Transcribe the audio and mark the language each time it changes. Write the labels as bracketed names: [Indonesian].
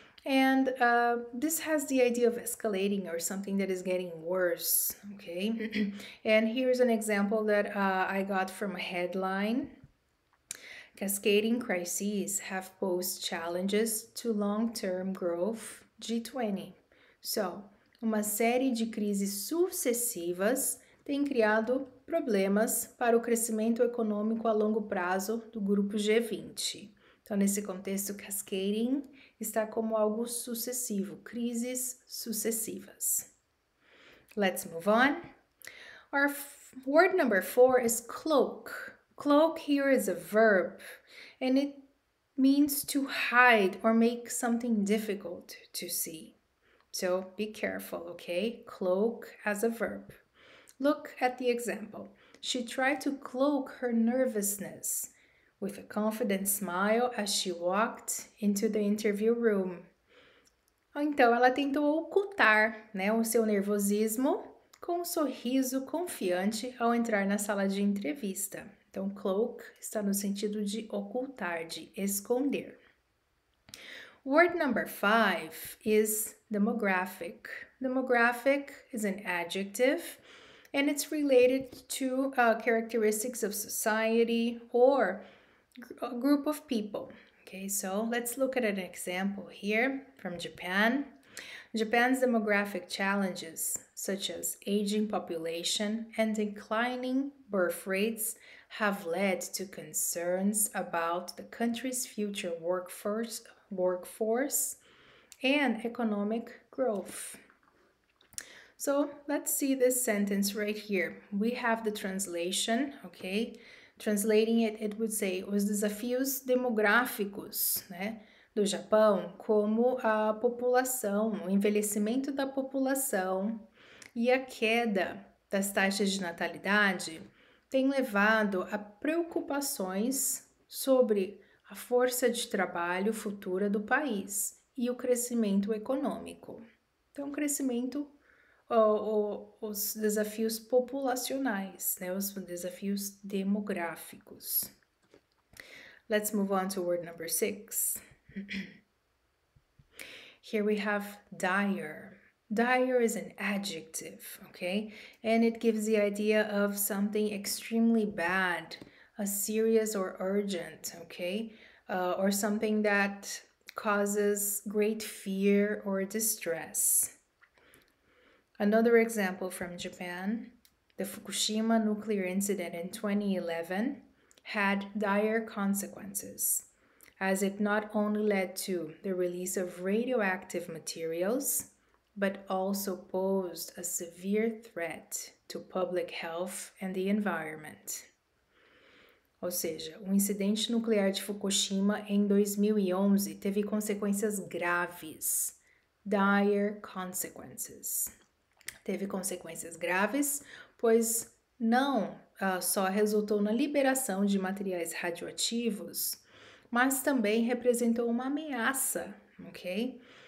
[English] And this has the idea of escalating or something that is getting worse, okay? And here's an example that I got from a headline. Cascading crises have posed challenges to long-term growth G20. [Portuguese] So, uma série de crises sucessivas tem criado problemas para o crescimento econômico a longo prazo do grupo G20. Então, nesse contexto, cascading está como algo sucessivo, crises sucessivas. [English] Let's move on. Our word number 4 is cloak. Cloak here is a verb, and it means to hide or make something difficult to see. So be careful, okay? Cloak as a verb. Look at the example. She tried to cloak her nervousness with a confident smile as she walked into the interview room. [Portuguese] Então, ela tentou ocultar, né, o seu nervosismo com um sorriso confiante ao entrar na sala de entrevista. Então, cloak está no sentido de ocultar, de esconder. [English] Word number 5 is demographic. Demographic is an adjective and it's related to characteristics of society or a group of people. Okay, so let's look at an example here from Japan. Japan's demographic challenges, such as aging population and declining birth rates, have led to concerns about the country's future workforce and economic growth. So let's see this sentence right here. We have the translation, okay? Translating it, it would say [Portuguese] os desafios demográficos, né, do Japão, como a população, o envelhecimento da população e a queda das taxas de natalidade tem levado a preocupações sobre a força de trabalho futura do país e o crescimento econômico. Então, crescimento os desafios populacionais, né? Os desafios demográficos. [English] Let's move on to word number 6. Here we have dire. Dire is an adjective, okay? And it gives the idea of something extremely bad, a serious or urgent, okay? Or something that causes great fear or distress. Another example from Japan, the Fukushima nuclear incident in 2011 had dire consequences, as it not only led to the release of radioactive materials, but also posed a severe threat to public health and the environment. [Portuguese] Ou seja, o incidente nuclear de Fukushima em 2011 teve consequências graves, [English] dire consequences. [Portuguese] Teve consequências graves, pois não só resultou na liberação de materiais radioativos, mas também representou uma ameaça, ok?